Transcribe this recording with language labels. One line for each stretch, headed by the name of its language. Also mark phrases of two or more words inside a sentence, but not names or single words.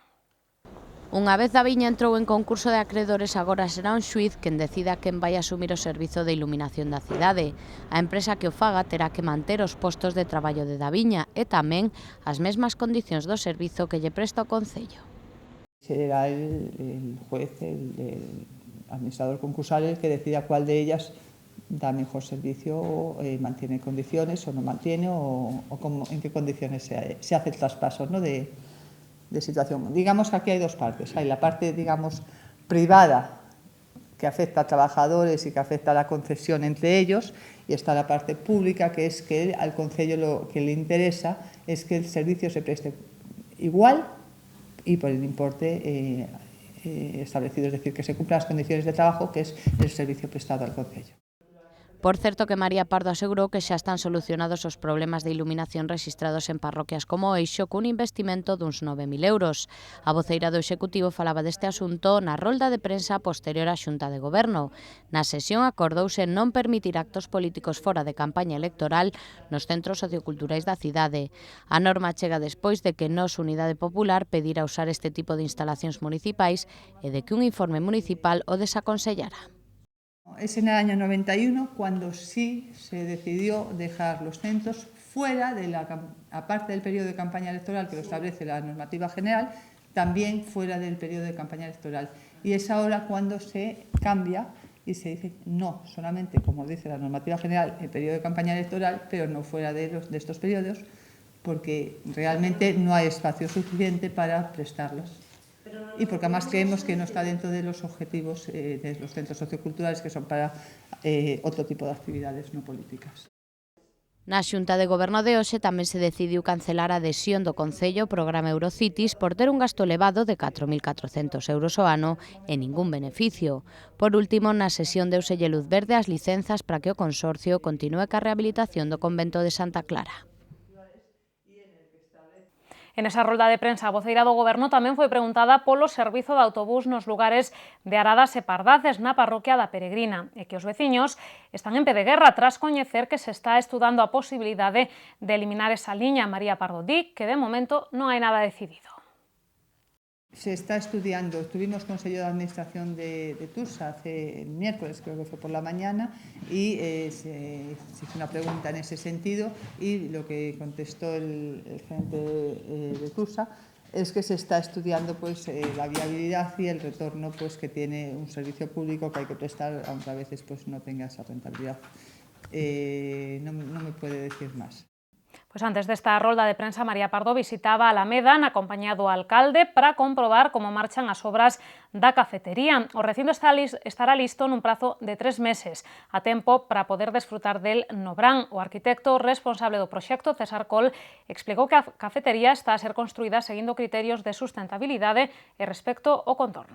Galician: Unha vez a viña entrou en concurso de acreedores, agora será un xuíz quen decida quen vai asumir o servizo de iluminación da cidade. A empresa que o faga terá que manter os postos de traballo de da viña e tamén as mesmas condicións do servizo que lle presta o Concello.
Spanish: Será el juez, el administrador concursal, el que decida cuál de ellas da mejor servicio, o mantiene condiciones o no mantiene, o en qué condiciones se hace el traspaso, ¿no?, de situación. Digamos que aquí hay dos partes. Hay la parte, digamos, privada, que afecta a trabajadores y que afecta a la concesión entre ellos, y está la parte pública, que es que al Concello lo que le interesa es que el servicio se preste igual y por el importe establecido, es decir, que se cumplan las condiciones de trabajo, que es el servicio prestado al Concello.
Galician: Por certo que María Pardo asegurou que xa están solucionados os problemas de iluminación rexistrados en parroquias como Eixo cun investimento duns 9.000 euros. A voceira do Executivo falaba deste asunto na rolda de prensa posterior á xunta de goberno. Na sesión acordouse non permitir actos políticos fora de campaña electoral nos centros socioculturais da cidade. A norma chega despois de que Nós Unidade Popular pedira usar este tipo de instalacións municipais e de que un informe municipal o desaconsellara.
Spanish: Es en el año 91 cuando sí se decidió dejar los centros fuera de aparte del periodo de campaña electoral que lo establece la normativa general, también fuera del periodo de campaña electoral. Y es ahora cuando se cambia y se dice no, solamente, como dice la normativa general, el periodo de campaña electoral, pero no fuera de estos periodos, porque realmente no hay espacio suficiente para prestarlos. Y porque además creemos que no está dentro de los objetivos de los centros socioculturales, que son para otro tipo de actividades no políticas.
Galician: Na xunta de goberno de hoxe tamén se decidiu cancelar a adhesión do Concello ao programa Eurocities por ter un gasto elevado de 4.400 euros ao ano e ningún beneficio. Por último, na sesión deuselle luz verde as licenzas para que o consorcio continúe ca rehabilitación do convento de Santa Clara. En esa rolda de prensa, a voceira do Goberno tamén foi preguntada polo servizo de autobús nos lugares de Aradas e Pardaces na parroquia da Peregrina e que os veciños están en pé de guerra tras coñecer que se está estudando a posibilidade de eliminar esa liña. María Pardo di que de momento non hai nada decidido.
Spanish: Se está estudiando, tuvimos Consejo de Administración de Tursa hace el miércoles, creo que fue por la mañana, y se hizo una pregunta en ese sentido y lo que contestó el gerente de Tursa es que se está estudiando pues, la viabilidad y el retorno pues, que tiene un servicio público que hay que prestar, aunque a veces pues, no tenga esa rentabilidad. No me puede decir más.
Galician: Pois antes desta rolda de prensa, María Pardo visitaba Alameda na compañía do alcalde para comprobar como marchan as obras da cafetería. O recinto estará listo nun prazo de 3 meses, a tempo para poder desfrutar del no verán. O arquitecto responsable do proxecto, César Col, explicou que a cafetería está a ser construída seguindo criterios de sustentabilidade e respecto ao contorno.